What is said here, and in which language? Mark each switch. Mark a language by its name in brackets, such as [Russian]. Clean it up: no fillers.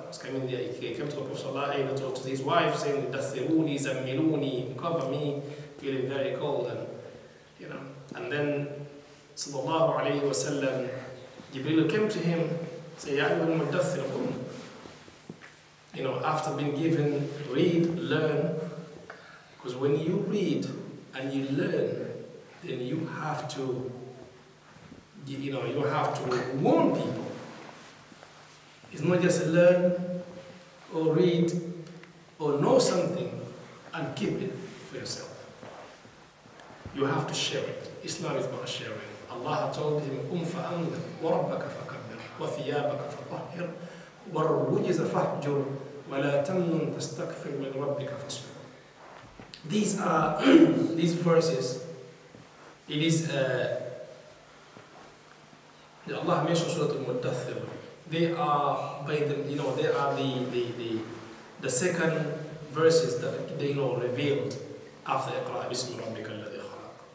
[English] He came to the Prophet to his wife saying, [Arabic] Dathiruni, zammiluni, [English] cover me, feeling very cold, and then sallallahu alayhi wa sallam, Jibreel came to him, say, [Arabic] Ya ayyuhal muddathir, [English] after being given, read, learn, because when you read and you learn, then you have to, you have to warn people. It's not just learn or read or know something and keep it for yourself. You have to share it. Islam is about sharing. Allah told him, [Arabic] فَأَنذِرْ وَرَبَّكَ فَكَبِّرْ وَثِيَابَكَ فَطَهِّرْ وَالرُّجْزَ فَاهْجُرْ وَلَا تَمْنُنْ تَسْتَكْثِرْ مِنْ رَبِّكَ فَاصْبِرْ. [English] These are these verses. It is Allah mentions Surah Al-Muddathir. They are by the they are the second verses that they revealed after [Arabic] Iqra bismi rabbika alladhi khalaq.